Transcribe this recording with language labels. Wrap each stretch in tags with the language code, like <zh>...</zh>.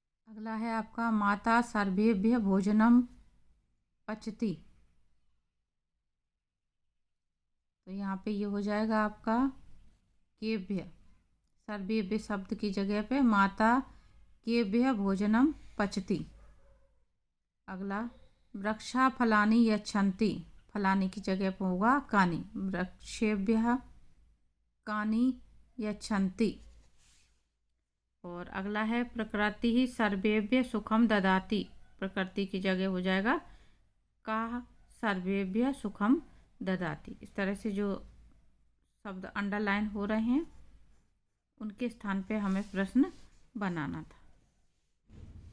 <hi>अगला है आपका</hi> <sa>माता सर्वेभ्य भोजनम पचति,</sa> <hi>तो यहाँ पे ये हो जाएगा आपका केभ्य। सर्वेभ्य शब्द की जगह पे</hi> <sa>माता केभ्य भोजनम पचति।</sa> <hi>अगला</hi> <sa>वृक्षा फलानि यच्छन्ति,</sa> <hi>फलानि की जगह पर होगा कानि,</hi> <sa>वृक्षेभ्यः कानि यच्छन्ति।</sa> <hi>और अगला है</hi> <sa>प्रकृति ही सर्वेभ्य सुखम ददाति,</sa> <hi>प्रकृति की जगह हो जाएगा</hi> <sa>का सर्वेभ्य सुखम ददाति।</sa> <hi>इस तरह से जो शब्द अंडरलाइन हो रहे हैं उनके स्थान पे हमें प्रश्न बनाना था।</hi>